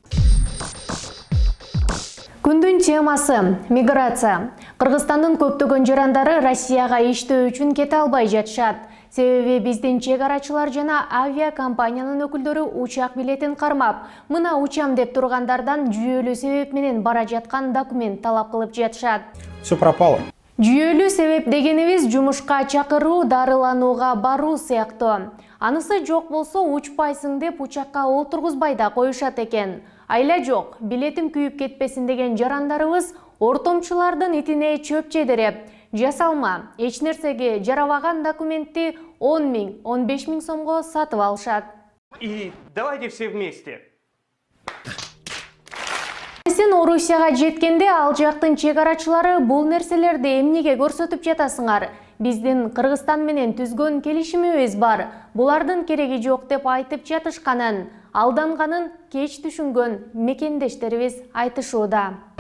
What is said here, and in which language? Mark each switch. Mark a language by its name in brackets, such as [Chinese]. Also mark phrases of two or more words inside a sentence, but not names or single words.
[Kyrgyz] Күндүн темасы – миграция. Кыргызстандын көптөгөн жарандары Россияга иштөө үчүн кете албай жатышат. Себеби биздин чек арачылар жана авиакомпаниянын өкүлдөрү учак билетин кармап, мына учам деп тургандардан жүйөлүү себеп менен бара жаткан документ талап кылып жатышат. [Russian] Все пропало. [Kyrgyz] Жүйөлүү себеп дегенибиз жумушка чакыруу, дарыланууга баруу сыяктуу. Анысы жок болсо учпайсың деп учакка олтургузбай да коюшат экен. Айла жок, билетим күйүп кетпесин деген жарандарыбыз ортомчулардын итине чөп жедиреп, жасалма, эч нерсеге жарабаган документти 10 000, 15 000 сомго сатып алышат. [Russian] И давайте все вместе. [Kyrgyz] Сен Орусияга жеткенде ал жактын чек арачылары бул нерселерди эмнеге көрсөтүп жатасыңар? Биздин Кыргызстан менен түзгөн келишимибиз бар. Булардын кереги жок деп айтып жатышканын, алданганын кеч түшүнгөн мекендештерибиз айтышууда.